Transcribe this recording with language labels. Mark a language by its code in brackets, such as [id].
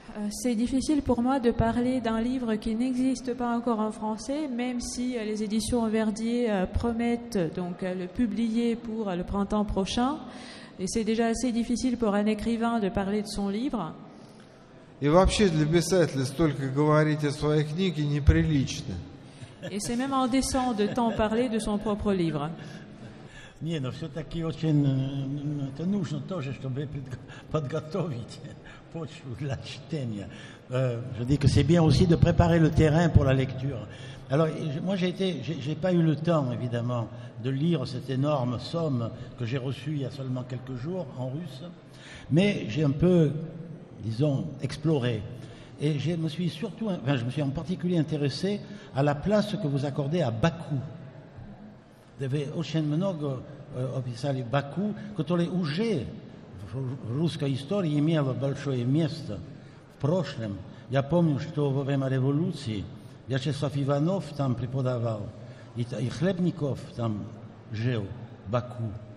[fr] C'est difficile pour moi de parler d'un livre qui n'existe pas encore en français, même si les éditions Verdier promettent donc le publier pour le printemps prochain. Et c'est déjà assez difficile pour un écrivain de parler de son livre. [ru] И вообще для писателя столько говорить о своей книге неприлично. [fr] Et c'est même indécent de tant parler de son propre livre. [ru] Не, но все-таки очень это нужно тоже, чтобы подготовить почву для чтения. [fr] Je dis que c'est bien aussi de préparer le terrain pour la lecture. Alors, moi, j'ai pas eu le temps, évidemment, de lire cette énorme somme que j'ai reçue il y a seulement quelques jours en russe, mais j'ai un peu, disons, exploré. Et je me suis en particulier intéressé à la place que vous accordez à Bakou. [ru] Вы очень много описали Баку, который уже в русской истории имел большое место в прошлом. Я помню, что во время революции Вячеслав Иванов там преподавал, и Хлебников там жил в Баку.